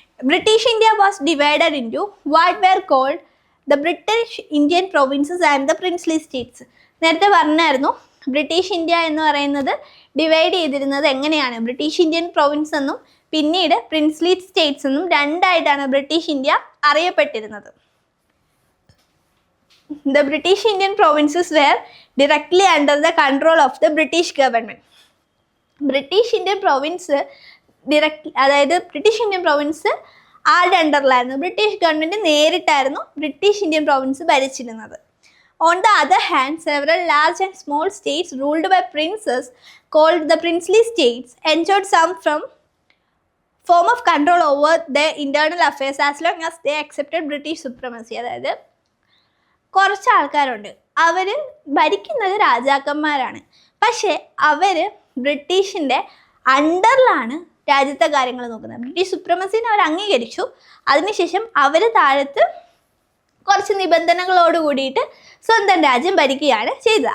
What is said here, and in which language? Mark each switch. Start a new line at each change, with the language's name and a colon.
English: British India was divided into what were called the British Indian provinces and the princely states.
Malayalam: നേരത്തെ പറഞ്ഞായിരുന്നു British India എന്ന് പറയുന്നത് divide ചെയ്തിരുന്നത് എങ്ങനെയാണ്, British Indian province എന്നും പിന്നീട് പ്രിൻസ്ലി സ്റ്റേറ്റ്സ് എന്നും രണ്ടായിട്ടാണ് ബ്രിട്ടീഷ് ഇന്ത്യ അറിയപ്പെട്ടിരുന്നത്.
English: The British Indian provinces were directly under the control of the British government.
Malayalam: British Indian province അതായത് ബ്രിട്ടീഷ് ഇന്ത്യൻ പ്രൊവിൻസ് ആരുടെ അണ്ടറിലായിരുന്നു, British government നേരിട്ടായിരുന്നു British Indian province ഭരിച്ചിരുന്നത്.
English: On the other hand, several large and small states ruled by princes called the princely states enjoyed some form of control over their internal affairs as long as they accepted British supremacy.
Malayalam: അതായത് കുറച്ച് ആൾക്കാരുണ്ട്, അവർ ഭരിക്കുന്നത് രാജാക്കന്മാരാണ്, പക്ഷേ അവർ ബ്രിട്ടീഷിൻ്റെ അണ്ടറിലാണ് രാജ്യത്തെ കാര്യങ്ങൾ നോക്കുന്നത്. British സുപ്രമസീനെ അവർ അംഗീകരിച്ചു, അതിനുശേഷം അവർ താഴത്ത് കുറച്ച് നിബന്ധനകളോട് കൂടിയിട്ട് സ്വന്തം രാജ്യം ഭരിക്കുകയാണ് ചെയ്തത്.